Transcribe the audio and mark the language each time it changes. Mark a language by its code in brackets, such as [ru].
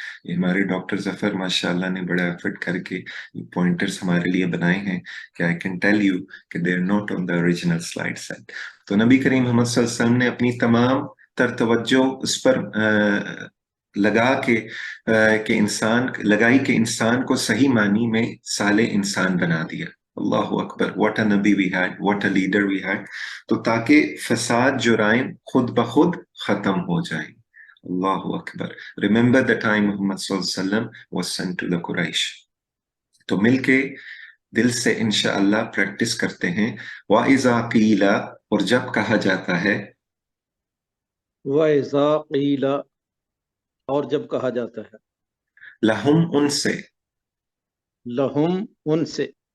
[ur] یہ ہمارے ڈاکٹر ظفر ماشاءاللہ نے بڑا ایفرٹ کر کے پوائنٹرز ہمارے لیے بنائے ہیں کہ [en] I can tell you [ur] کہ [en] they are not on the original slide set. [ur] تو نبی کریم محمد صلی اللہ علیہ وسلم نے اپنی تمام تر توجہ اس پر لگا کہ انسان کو صحیح معنی میں صالح انسان بنا دیا. [en] اللہ اکبر، what a نبی we had, what a leader we had. [ur] تو تاکہ فساد جرائم خود بخود ختم ہو جائیں. اللہ اکبر. [en] Remember the time Muhammad صلی اللہ علیہ وسلم was sent to the Quraysh. [ur] تو مل کے دل سے انشاءاللہ پریکٹس کرتے ہیں. [ar] وَإِذَا قِيلَ، [ur] اور جب کہا جاتا ہے، [ar] وَإِذَا قِيلَ، [ur] اور جب کہا جاتا ہے، [ar] لَهُمْ، [ur] ان سے، [ar] لہم، [ur] ان سے،